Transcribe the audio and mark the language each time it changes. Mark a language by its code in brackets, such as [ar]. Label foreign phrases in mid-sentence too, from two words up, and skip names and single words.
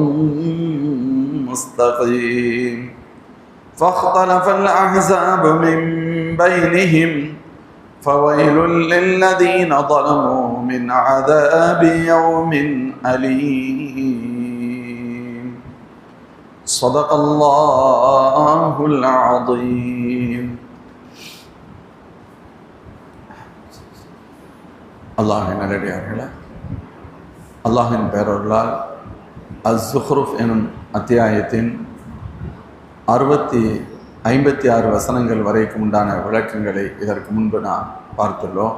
[ar] مستقيم فاختلف الأحزاب من بينهم فويل للذين ظلموا من عذاب يوم أليم صدق الله العظيم. [ta] அல்லாஹின் நல்லடியார்களே, அல்லாஹின் பேரருளால் அஸ்-ஸுக்ருஃப் எனும் அத்தியாயத்தின் 56 வசனங்கள் வரைக்கும் உண்டான விளக்கங்களை இதற்கு முன்பு நாம் பார்த்துள்ளோம்.